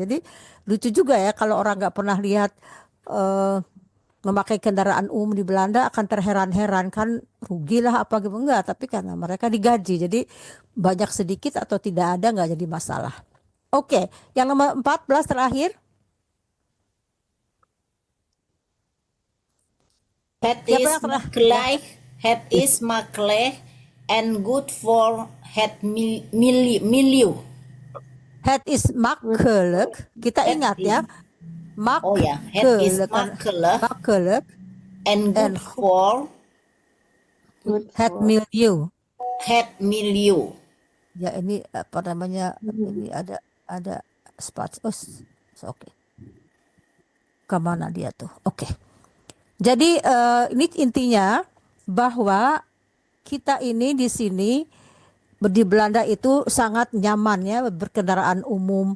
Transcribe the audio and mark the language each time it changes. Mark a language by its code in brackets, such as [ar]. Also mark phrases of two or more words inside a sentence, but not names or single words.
[id] Jadi lucu juga ya kalau orang nggak pernah lihat memakai kendaraan umum di Belanda akan terheran-heran kan, rugilah apa gitu, enggak. Tapi karena mereka digaji, jadi banyak sedikit atau tidak ada nggak jadi masalah. Oke, yang nomor 14 terakhir. [nl] Het is makkelijk en [en] good for [nl] het milieu. Het is makkelijk. [id] Kita ingat ya. [nl] Het is makkelijk en [en] good for [nl] het milieu. Het milieu. [id] Ya, ini apa namanya? Ini ada spats. Oke. Kemana dia tuh? Oke. Jadi ini intinya bahwa kita ini di sini di Belanda itu sangat nyaman ya berkendaraan umum.